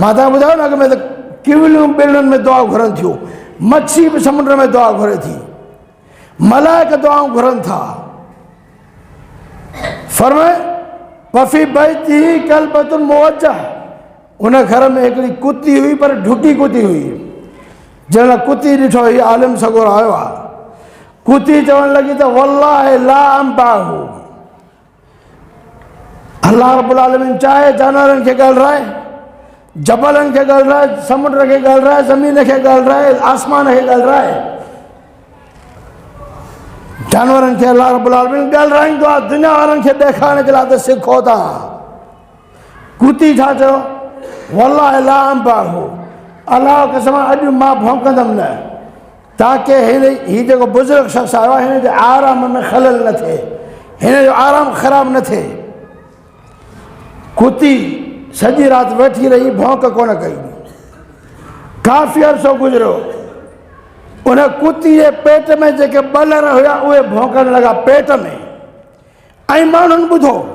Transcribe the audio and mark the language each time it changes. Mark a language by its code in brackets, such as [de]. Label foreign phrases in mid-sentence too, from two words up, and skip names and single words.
[sd] मां तव्हांखे ॿुधायो न, अॻ में त किवलियूं ॿिलियुनि में दुआ घुरनि थियूं, मच्छी बि समुंड में दुआ घुरे थी, मलाइक दुआऊं घुरनि था। फरमाए [ar] وفي بيته كلبة موجه, [sd] उन घर में हिकिड़ी कुती हुई, पर ढुकी कुती हुई। जंहिंमहिल कुती ॾिठो, हीउ आलिम सगोरो आयो आहे, कुती चवणु लॻी त [ar] والله لا أنبح, الله رب العالمين [sd] चाहे जानवरनि खे ॻाल्हाए, जबलनि खे ॻाल्हाए, समुंड खे ॻाल्हाए, ज़मीन खे ॻाल्हाए, आसमान खे ॻाल्हाए, जानवरनि खे [ar] الله رب العالمين [sd] ॻाल्हाईंदो आहे दुनिया वारनि खे ॾेखारण जे लाइ त सिखो था। कुती छा चयो, [ar] والله لا أنبح, [sd] अलाह कसम अॼु मां भौंकंदमि न, ताकी हीउ जेको बुज़ुर्ग शख़्स आयो आहे, हिन जे आराम में ख़लल न थिए, हिन जो आराम ख़राब न थिए। कुती सॼी राति वेठी रही, भौंक कोन कई। काफ़ी अरसो गुज़रियो, उन कुती जे पेट में जेके ॿलर हुया उहे भौंकण लॻा पेट में, ऐं माण्हुनि ॿुधो।